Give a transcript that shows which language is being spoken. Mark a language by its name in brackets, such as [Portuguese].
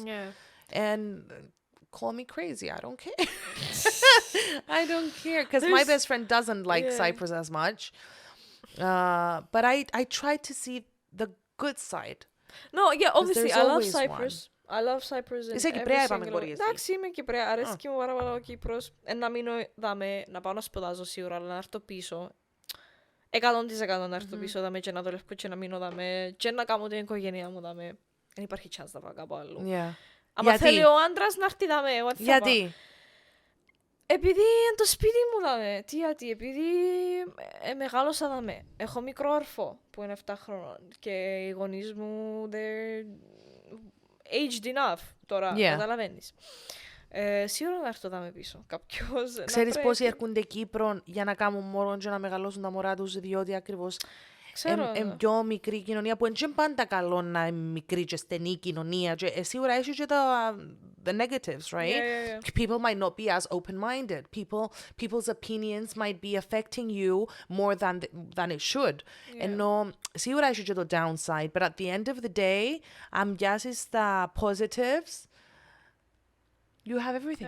[English] Yeah. And call me crazy. I don't care. I don't care. Because my best friend doesn't like Cyprus as much. But I try to see the good side. No, yeah, obviously, I love Cyprus. I love Cyprus in [Greek] Είσαι Κυπρέα, είπαμε μπορείς. Εντάξει, είμαι Κυπρέα. Αρέσκει μου πάρα πολλά ο Κύπρος. Να μείνω δάμε, να πάω να σπουδάζω σίγουρα, αλλά να έρθω πίσω. 100% να έρθω πίσω δάμε και να δουλεύω και να μείνω δάμε και να κάνω την οικογένειά μου δάμε. Δεν υπάρχει chance να πάω κάπου αλλού. [English] Yeah. [Greek] Αν θέλει ο άντρας να έρθει δάμε. Γιατί? Επειδή είναι το σπίτι μου δάμε. Γιατί, επειδή μεγάλωσα δάμε. Έχω μικρό όρφο που είναι 7 χρόνων και οι γονείς μου [English] they're aged enough [Greek] τώρα, καταλαβαίνεις. Σίγουρα να έρθω δάμε πίσω κάποιος. Ξέρεις πόσοι έρχονται Κύπρο για να κάνουν μωρό και να μεγαλώσουν τα μωρά τους, διότι ακριβώς είναι πιο μικρή κοινωνία που είναι πάντα καλό να είναι μικρή και στενή κοινωνία και σίγουρα έχει και τα [English] the negatives, right? People might not be as open-minded. People's opinions might be affecting you more than it should. [Greek] Ενώ σίγουρα έχει και το [English] downside, but at the end of the day, [Greek] αν πιάσεις τα [English] positives, you have everything.